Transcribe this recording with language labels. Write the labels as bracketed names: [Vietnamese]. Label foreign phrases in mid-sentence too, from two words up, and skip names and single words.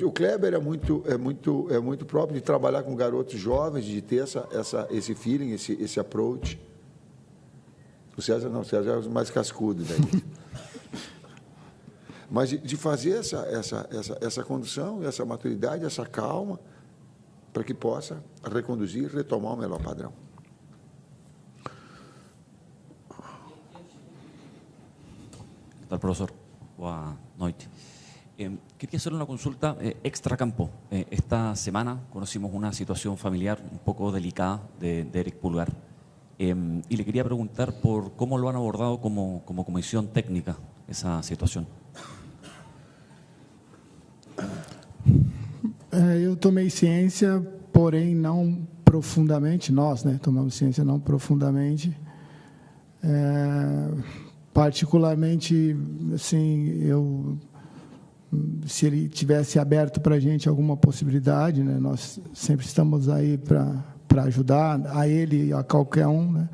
[Portuguese] O Kleber é muito próprio de trabalhar com garotos jovens, de ter esse feeling, esse approach. O César não, o César é o mais cascudo daí. Mas de fazer essa condução, essa maturidade, essa calma, para que possa reconduzir e retomar o melhor padrão. [Spanish] ¿Qué tal, profesor? Boa noite. Quería hacerle una consulta extracampo. Esta semana conocimos una situación familiar un poco delicada de Eric Pulgar y le quería preguntar por cómo lo han abordado como comisión técnica esa situación. [Portuguese] Eu tomei ciência, porém não profundamente, nós, né, tomamos ciência não profundamente. Particularmente, assim, se ele tivesse aberto para a gente alguma possibilidade, né, nós sempre estamos aí para ajudar a ele e a qualquer um, né?